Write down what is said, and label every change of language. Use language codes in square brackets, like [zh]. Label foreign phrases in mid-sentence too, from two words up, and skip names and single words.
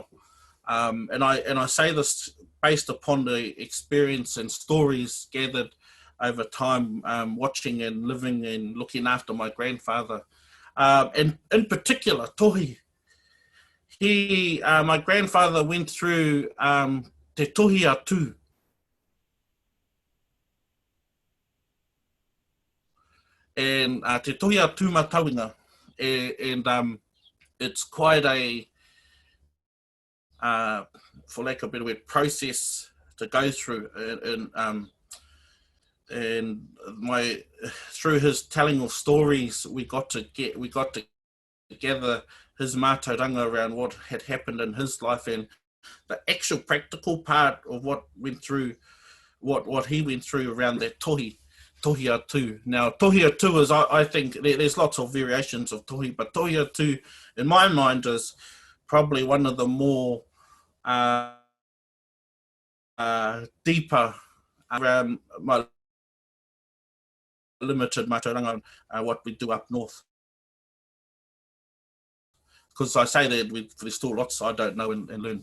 [en] And I say this based upon the experience and stories gathered over time, watching and living and looking after my grandfather. And in particular, tohi. My grandfather went through [mi] te tohi atu. And te tohi atu matauinga. [en] And it's quite a, for lack of a better word, process to go through. And through his telling of stories, we got to gather his mātauranga around what had happened in his life and the actual practical part of what went through, what he went through around that [mi] tohi atu. [en] Now, [mi] tohi atu [en] is, I think, there's lots of variations of tohi, but [mi] tohi atu, [en] in my mind, is probably one of the more deeper around my limited mātauranga, what we do up north. Because I say that there's still lots I don't know and learn.